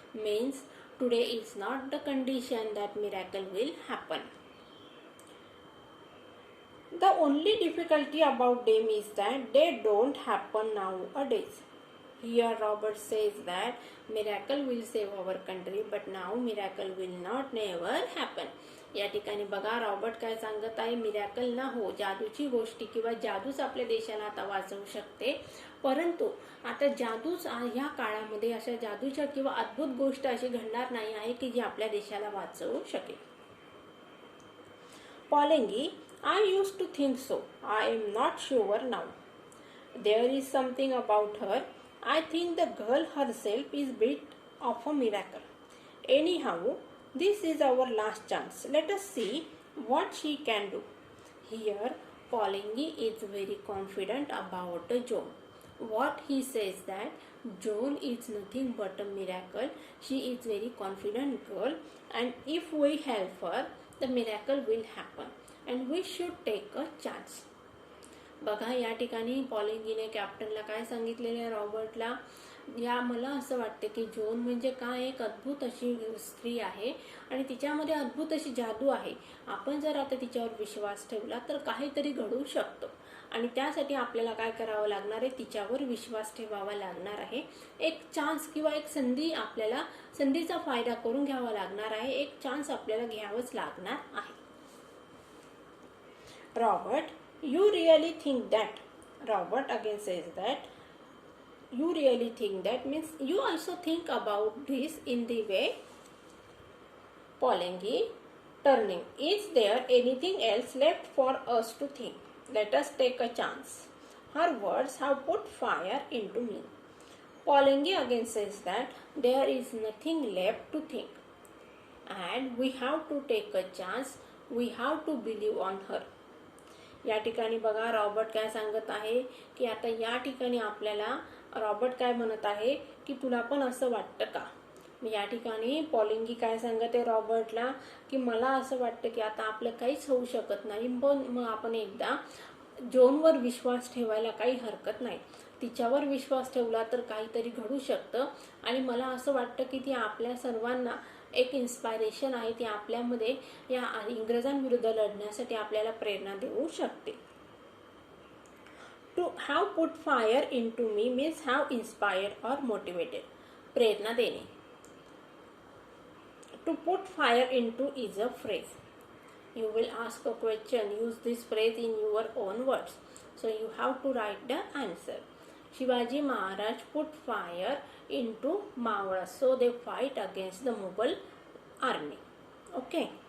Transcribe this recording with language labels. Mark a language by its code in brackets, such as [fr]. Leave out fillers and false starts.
[en] Means today is not the condition that miracle will happen. The only difficulty about them is that they don't happen nowadays. Here Robert says that miracle will save our country, but now miracle will not never happen. [mr] या ठिकाणी बघा Robert काय सांगत आहे, miracle ना हो, जादूची गोष्टी किंवा जादूच आपल्या देशाला आता वाचवू शकते, परंतु आता जादूच ह्या काळामध्ये अशा जादूच्या किंवा अद्भुत गोष्ट अशी घडणार नाही आहे की जी आपल्या देशाला वाचवू शकेल. [en] Poligny, I used to think so. I am not sure now. There is something about her. I think the girl herself is bit of a miracle. Anyhow, this is our last chance. Let us see what she can do. Here, Poligny is very confident about Joan. What he says that Joan is nothing but a miracle. She is very confident girl, and if we help her, the miracle will happen, and we should take a chance. [mr] बघा या ठिकाणी पॉलिंगीने कॅप्टनला काय सांगितलेलं आहे रॉबर्टला, या मला असं वाटतं की जॉन म्हणजे काय एक अद्भुत अशी स्त्री आहे आणि तिच्यामध्ये अद्भुत अशी जादू आहे. आपण जर आता तिच्यावर विश्वास ठेवला तर काहीतरी घडू शकतो आणि त्यासाठी आपल्याला काय करावं लागणार आहे, तिच्यावर विश्वास ठेवावा लागणार आहे. एक चान्स किंवा एक संधी, आपल्याला संधीचा फायदा करून घ्यावा लागणार आहे. एक चान्स आपल्याला घ्यावंच लागणार आहे. Robert, you really think that? Robert again says that. You really think that means you also think about this in the way. Pollingy turning. Is there anything else left for us to think? Let us take a chance. Her words have put fire into me. Pollingy again says that there is nothing left to think. And we have to take a chance. We have to believe on her. या ठिकाणी बघा Robert काय सांगत आहे की आता या ठिकाणी आपल्याला, रॉबर्ट काय म्हणत आहे की तुला पण असं वाटतं का. या ठिकाणी पॉलिंगी काय सांगत आहे रॉबर्टला की मला असं वाटतं की आता आपलं काहीच होऊ शकत नाही, पण मग आपण एकदा जॉनवर विश्वास ठेवायला काही हरकत नाही. तिच्यावर विश्वास ठेवला तर काहीतरी घडू शकतं आणि मला असं वाटतं की ती आपल्या सर्वांना एक इन्स्पायरेशन आहे, ती आपल्यामध्ये या इंग्रजांविरुद्ध लढण्यासाठी आपल्याला प्रेरणा देऊ शकते. [en] To have put fire into me means have inspired or motivated. [mr] प्रेरणा देणे. [en] To put fire into is a phrase. You will ask a question, use this phrase in your own words. So you have to write the answer. Shivaji Maharaj put fire into Mawar, so they fight against the Mughal army. Okay.